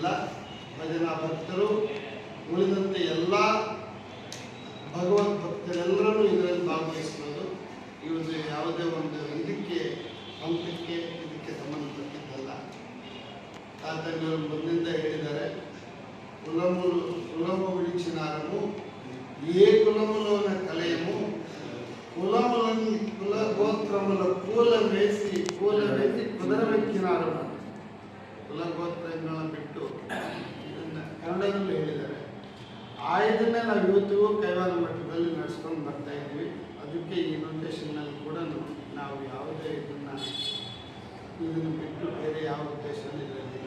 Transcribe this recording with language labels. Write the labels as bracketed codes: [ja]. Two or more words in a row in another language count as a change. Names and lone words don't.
[kn] ಭಜನಾ ಭಕ್ತರು ಉಳಿದಂತೆ ಎಲ್ಲ ಭಗವದ್ ಭಕ್ತರೆಲ್ಲರೂ ಇದರಲ್ಲಿ ಭಾಗವಹಿಸ್ಬೋದು. ಇವುದು ಯಾವುದೇ ಒಂದು ಇದಕ್ಕೆ ಪಂಥಕ್ಕೆ ಇದಕ್ಕೆ ಸಂಬಂಧಪಟ್ಟಿದ್ದಲ್ಲ. ತಾತಂಗರು ಮೊದಲಿಂದ ಹೇಳಿದ್ದಾರೆ, [te] కులము విడిచినారము ఏ కులములోన కలయము కులములని కుల గోత్రముల కూల వేసి ಕುದರವೆಕ್ಕಿನಾರು. [kn] ಕುಲಗೋತ್ರಗಳನ್ನು ಬಿಟ್ಟು ಇದನ್ನು ಕನ್ನಡದಲ್ಲಿ ಹೇಳಿದ್ದಾರೆ. ಇದನ್ನೇ ನಾವು ಇವತ್ತಿಗೂ ಕೈವಾರ ಮಟ್ಟದಲ್ಲಿ ನಡೆಸ್ಕೊಂಡು ಬರ್ತಾ ಇದ್ವಿ. ಅದಕ್ಕೆ ಈ ನೊಟೇಷನ್ನಲ್ಲಿ ಕೂಡ ನಾವು ಯಾವುದೇ ಇದನ್ನು ಬಿಟ್ಟು ಬೇರೆ ಯಾವ ಉದ್ದೇಶದಲ್ಲಿ ಇರೋದಿಲ್ಲ.